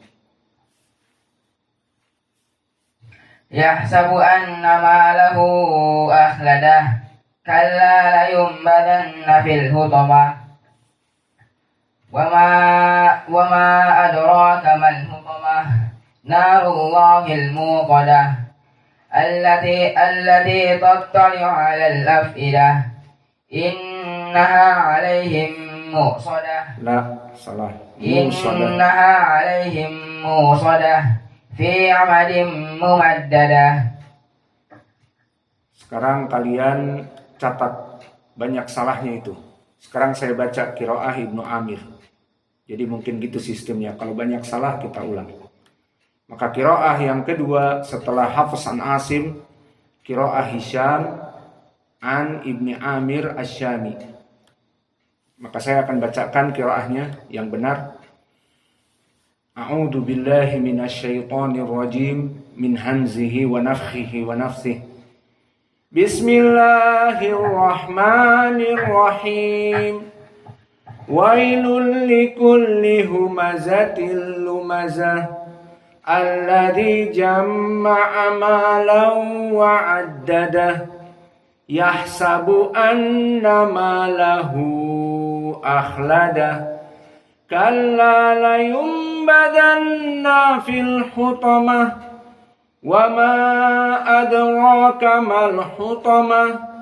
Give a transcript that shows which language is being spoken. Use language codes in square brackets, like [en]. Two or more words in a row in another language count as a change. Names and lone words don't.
[ar] يحسب أن ماله أخلده كلا لينبذن في الحطمة وما أدراك ما الحطمة نار الله الموقدة التي تطلع على الأفئدة إنها عليهم مؤصدة. [id] La, salah. [ar] إنها عليهم مؤصدة في عمد ممددة. [id] Sekarang kalian catat banyak salahnya itu. Sekarang saya baca qiraah Ibnu Amir. Jadi mungkin gitu sistemnya. Kalau banyak salah kita ulang. Maka qiraah yang kedua setelah Hafs an Asim, qiraah Hisham an Ibni Amir Asy-Syami. Maka saya akan bacakan qiraahnya yang benar. [ar] أعوذ بالله من الشيطان الرجيم من همزه ونفخه ونفخه. بسم الله الرحمن الرحيم. ويل لكل همزة لمزة الذي جمع مالا وعدده يحسب أن ماله أخلده كلا لينبذن في الحطمة وما أدراك ما الحطمة